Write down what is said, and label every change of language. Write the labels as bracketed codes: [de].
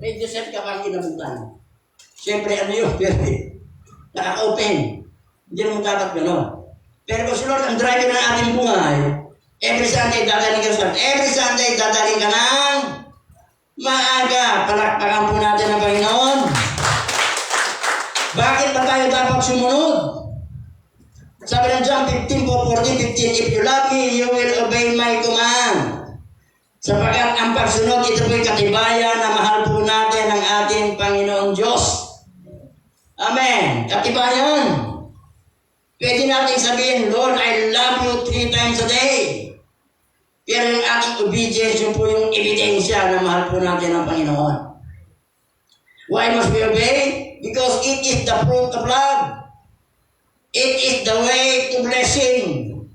[tl] May dessert ka bang inabutan? Siyempre, ano yun? Nakaka-open. Hindi naman dapat gano'n. Pero kung si Lord ang driver ng ating buhay, [en] every Sunday [tl] dadaling ka sa every Sunday dadaling ka ng maaga. Palakpakan po natin ang Panginoon. Bakit ba tayo dapat sumunod? Sabi ng [en] John 15:14-15, if you love me, you will obey my command. [tl] Sapagkat ang pagsunod, ito po'y katibayan na mahal po natin ang ating Panginoong Diyos. Amen. Katibayan. Pwede natin sabihin, [en] Lord, I love you 3 times a day. [tl] Pero yung ating obedience, yun po yung ebidensya na mahal po natin ang Panginoon. [en] Why must we obey? Because it is the fruit of love. It is the way to blessing.